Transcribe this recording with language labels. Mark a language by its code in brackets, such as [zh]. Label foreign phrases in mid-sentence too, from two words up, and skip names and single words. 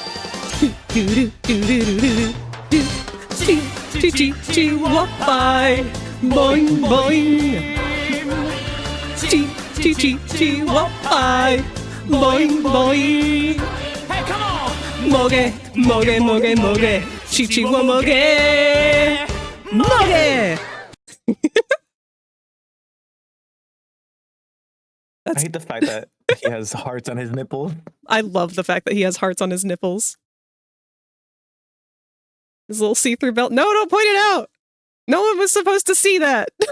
[en] Boing boing. Boing boing. Hey, come on! Moge, moge, moge, moge. Chichi wa moge. Moge. I hate the fact that he has hearts on his nipple. I love the fact that he has hearts on his nipples. His little see-through belt. No, don't point it out! No one was supposed to see that!